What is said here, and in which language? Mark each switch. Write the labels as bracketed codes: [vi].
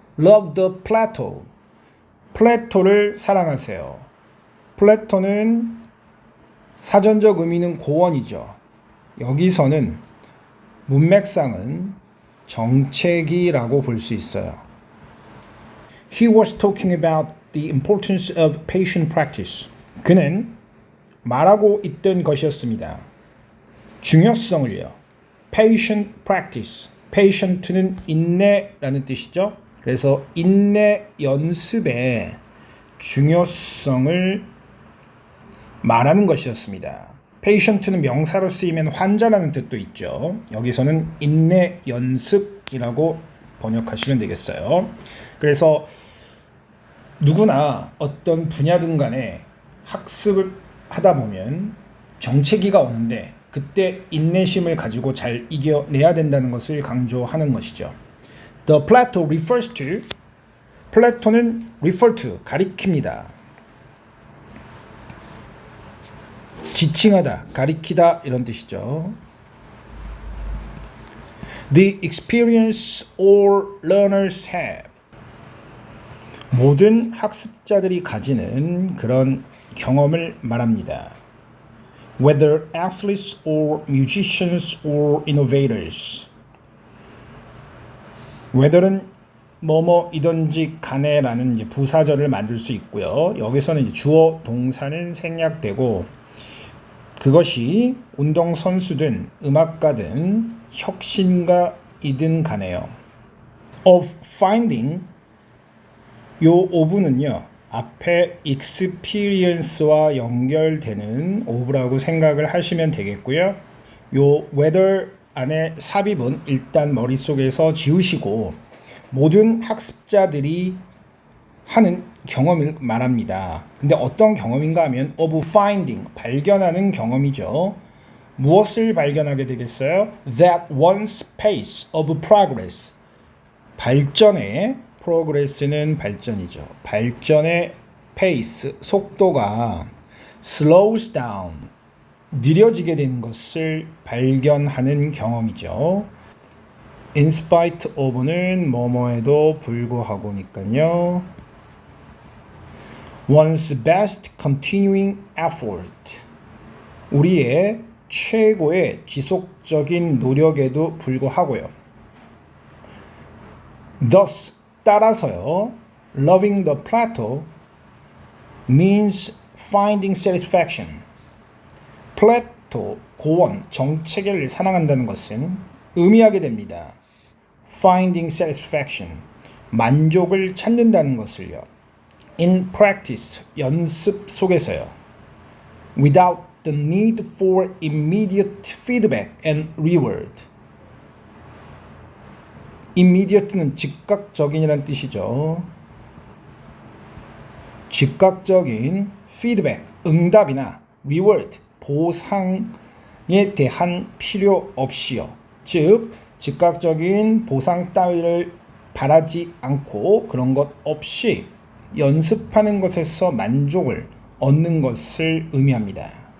[en] Love the Plato. [ko] 플라토를 사랑하세요. 플라토는 사전적 의미는 고원이죠. 여기서는 문맥상은 정체기라고 볼 수 있어요. [en] He was talking about the importance of patient practice. [ko] 그는 말하고 있던 것이었습니다. 중요성을요. [en] patient practice. [ko] patient는 인내라는 뜻이죠. 그래서 인내 연습의 중요성을 말하는 것이었습니다. patient는 명사로 쓰이면 환자라는 뜻도 있죠. 여기서는 인내 연습이라고 번역하시면 되겠어요. 그래서 누구나 어떤 분야든 간에 학습을 하다 보면 정체기가 오는데 그때 인내심을 가지고 잘 이겨내야 된다는 것을 강조하는 것이죠. [en] The Plato refers to, 플라토는 refer to, 가리킵니다. [ko] 지칭하다, 가리키다 이런 뜻이죠. [en] The experience all learners have. [ko] 모든 학습자들이 가지는 그런 경험을 말합니다. [en] whether athletes or musicians or innovators. [ko] whether은 뭐뭐이든지 간에라는 이제 부사절을 만들 수 있고요. 여기서는 이제 주어 동사는 생략되고 그것이 운동선수든 음악가든 혁신가이든 간에요. [en] of finding [ko] 요 of는요. 앞에 experience와 연결되는 of라고 생각을 하시면 되겠고요. 요 whether 안에 삽입은 일단 머릿속에서 지우시고 모든 학습자들이 하는 경험을 말합니다. 근데 어떤 경험인가 하면 [en] of finding, [ko] 발견하는 경험이죠. 무엇을 발견하게 되겠어요? [en] That one's pace of progress. [ko] 발전의 progress는 발전이죠. 발전의 pace, 속도가 [en] slows down, [ko] 느려지게 되는 것을 발견하는 경험이죠. [en] In spite of [ko] 는 뭐뭐에도 불구하고니까요. [en] One's best continuing effort. [ko] 우리의 최고의 지속적인 노력에도 불구하고요. Thus, 따라서요. [en] Loving the plateau means finding satisfaction. [ko] 플래토, 고원, 정체계를 사랑한다는 것은 의미하게 됩니다. [en] Finding satisfaction, [ko] 만족을 찾는다는 것을요. [en] In practice, [ko] 연습 속에서요. [en] Without the need for immediate feedback and reward. [ko] immediate는 즉각적인이라는 뜻이죠. 즉각적인 feedback, 응답이나 reward, 보상에 대한 필요 없이요. 즉, 즉각적인 보상 따위를 바라지 않고 그런 것 없이 연습하는 것에서 만족을 얻는 것을 의미합니다.